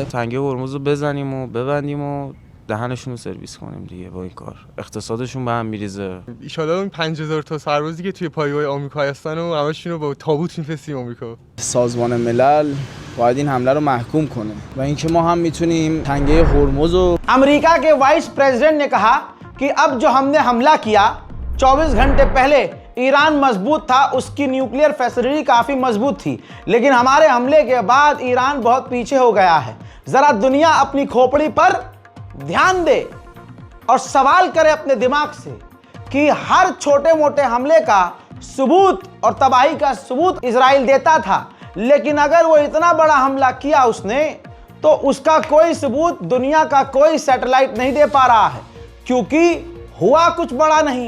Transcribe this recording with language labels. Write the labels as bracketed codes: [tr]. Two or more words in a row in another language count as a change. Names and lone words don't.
[fa] تنگه هرمز رو بزنیم و ببندیم و دهنشون رو سرویس کنیم دیگه. با این کار اقتصادشون به هم میریزه. [ar] ان شاءالله [fa] اون 5000 تا سربازی که توی پایگاه آمریکا هستن و همشون رو با تابوت میفرستیم آمریکا. سازمان ملل باید این حمله رو محکوم کنه و اینکه ما هم میتونیم تنگه هرمز رو [hi] अमेरिका के [en] vice president [hi] ने कहा कि अब जो हमने हमला किया 24 घंटे पहले ईरान मजबूत था, उसकी [en] nuclear facility [hi] काफ़ी मजबूत थी, लेकिन हमारे हमले के बाद ईरान बहुत पीछे हो गया है। ज़रा दुनिया अपनी खोपड़ी पर ध्यान दे और सवाल करे अपने दिमाग से कि हर छोटे मोटे हमले का सबूत और तबाही का सबूत इजराइल देता था, लेकिन अगर वो इतना बड़ा हमला किया उसने, तो उसका कोई सबूत दुनिया का कोई सैटेलाइट नहीं दे पा रहा है, क्योंकि हुआ कुछ बड़ा नहीं।